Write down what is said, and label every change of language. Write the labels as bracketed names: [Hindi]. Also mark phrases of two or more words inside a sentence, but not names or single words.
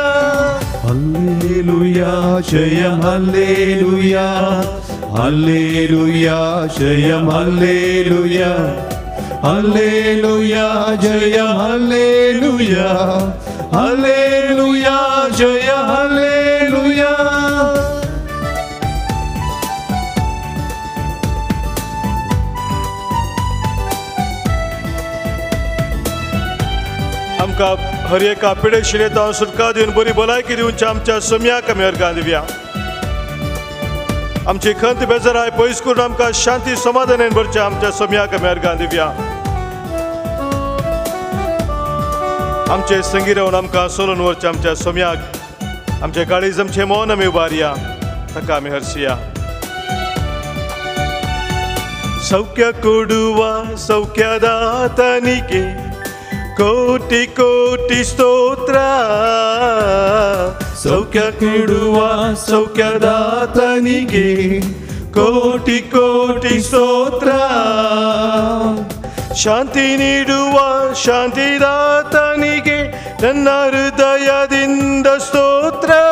[Kannada] ಹಲ್ಲೆಲೂಯಾ ಜಯ ಹಲ್ಲೆಲೂಯಾ ಹಲ್ಲೆಲೂಯಾ ಜಯ ಹಲ್ಲೆಲೂಯಾ ಹಲ್ಲೆಲೂಯಾ ಜಯ ಹಲ್ಲೆಲೂಯಾ ಹಲ್ಲೆಲೂಯಾ ಜಯ ಹಲ್ಲೆಲೂಯಾ [Konkani] आमकां हर एका पिडे शिरेतां सुटका दिवन बरी भलायकी दिवच्या आमच्या सोम्याक आमी अर्गां दिवया आमची खंत बेजाराय पयस करून आमकां शांती समाधानान भरच्या आमच्या सोम्याक आमी अर्गां दिवया आमचे संगी रावन आमकां सोलून व्हरच्या आमच्या सोम्याक आमचे काळीज आमचें मौन आमी उबारया ताका आमी हरसिया [Kannada] ಸೌಖ್ಯ ಕೊಡುವ ಸೌಖ್ಯದಾತನಿಗೆ ಕೋಟಿ ಕೋಟಿ ಸ್ತೋತ್ರ ಸೌಖ್ಯ ಕೊಡುವ ಸೌಖ್ಯದಾತನಿಗೆ ಕೋಟಿ ಕೋಟಿ ಸ್ತೋತ್ರ ಶಾಂತಿ ನೀಡುವ ಶಾಂತಿದಾತನಿಗೆ ನನ್ನ ಹೃದಯದಿಂದ ಸ್ತೋತ್ರ